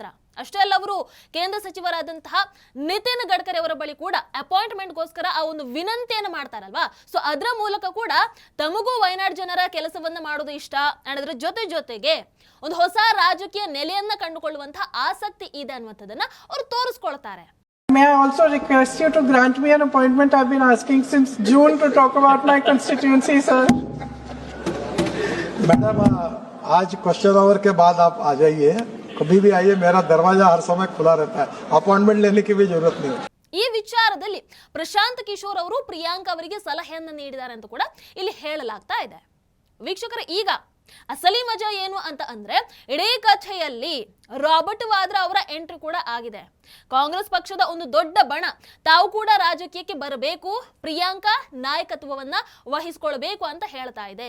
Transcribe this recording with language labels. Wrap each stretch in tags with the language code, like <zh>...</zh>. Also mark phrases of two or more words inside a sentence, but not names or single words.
<kn>ಅಷ್ಟೇ ಅಲ್ಲ, ಅವರು ಕೇಂದ್ರ ಸಚಿವರಾದಂತಹ ನಿತಿನ್ ಗಡ್ಕರಿ ಅವರ ಬಳಿ ಕೂಡ ಅಪಾಯಿಂಟ್ಮೆಂಟ್ಗೋಸ್ಕರ ಆ ಒಂದು ವಿನಂತಿಯನ್ನು ಮಾಡ್ತಾರಲ್ವಾ. ಸೊ ಅದರ ಮೂಲಕ ಕೂಡ ತಮಗೂ ವಯನಾಡ್ ಜನರ ಕೆಲಸವನ್ನ ಮಾಡೋದು ಇಷ್ಟ, ಅದರ ಜೊತೆಗೆ ಒಂದು ಹೊಸ ರಾಜಕೀಯ ನೆಲೆಯನ್ನ ಕಂಡುಕೊಳ್ಳುವಂತಹ ಆಸಕ್ತಿ ಇದೆ ಅನ್ನುವಂಥದ್ದನ್ನ ಅವರು ತೋರಿಸ್ಕೊಳ್ತಾರೆ.</kn> <en>May I also request you to grant me an appointment? I've been asking since June to talk about my constituency, sir.</en> <hi>मैडम, आज</hi> <en>question hour</en> <hi>के बाद आप आ जाइए, कभी भी आइए, मेरा दरवाजा हर समय खुला रहता है, अपॉइंटमेंट लेने की भी जरूरत नहीं है.</hi> <kn>ಈ ವಿಚಾರದಲ್ಲಿ ಪ್ರಶಾಂತ್ ಕಿಶೋರ್ ಅವರು ಪ್ರಿಯಾಂಕಾ ಅವರಿಗೆ ಸಲಹೆಯನ್ನು ನೀಡಿದ್ದಾರೆ ಅಂತ ಕೂಡ ಇಲ್ಲಿ ಹೇಳಲಾಗ್ತಾ ಇದೆ. ವೀಕ್ಷಕರೇ, ಈಗ ಅಸಲಿ ಮಜಾ ಏನು ಅಂತ ಅಂದ್ರೆ ಇಡೀ ಕಥೆಯಲ್ಲಿ ರಾಬರ್ಟ್ ವಾದ್ರಾ ಅವರ ಎಂಟ್ರಿ ಕೂಡ ಆಗಿದೆ. ಕಾಂಗ್ರೆಸ್ ಪಕ್ಷದ ಒಂದು ದೊಡ್ಡ ಬಣ ತಾವು ಕೂಡ ರಾಜಕೀಯಕ್ಕೆ ಬರಬೇಕು, ಪ್ರಿಯಾಂಕಾ ನಾಯಕತ್ವವನ್ನ ವಹಿಸಿಕೊಳ್ಬೇಕು ಅಂತ ಹೇಳ್ತಾ ಇದೆ.</kn>